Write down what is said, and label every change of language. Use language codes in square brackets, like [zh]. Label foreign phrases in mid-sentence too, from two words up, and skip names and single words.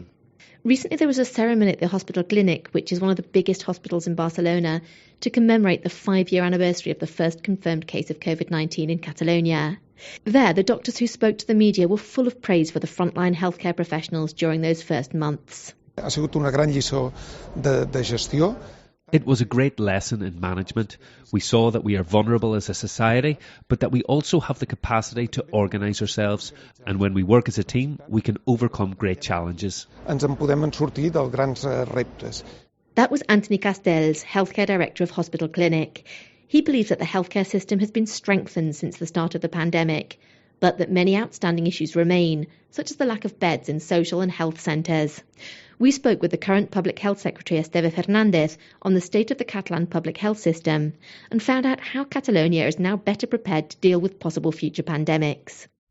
[en] Recently, there was a ceremony at the hospital clinic, which is one of the biggest hospitals in Barcelona, to commemorate the 5-year anniversary of the first confirmed case of Covid-19 in Catalonia. There, the doctors who spoke to the media were full of praise for the frontline healthcare professionals during those first months. [ca] Ha sigut una gran lliçó de gestió. [en] It was a great lesson in management. We saw that we are vulnerable as a society, but that we also have the capacity to organise ourselves. And when we work as a team, we can overcome great challenges. [ca] Ens en podem sortir dels grans reptes. [en] That was Anthony Castells, Healthcare Director of Hospital Clinic. He believes that the healthcare system has been strengthened since the start of the pandemic, but that many outstanding issues remain, such as the lack of beds in social and health centres. We spoke with the current Public Health Secretary Esteve Fernández on the state of the Catalan public health system and found out how Catalonia is now better prepared to deal with possible future pandemics.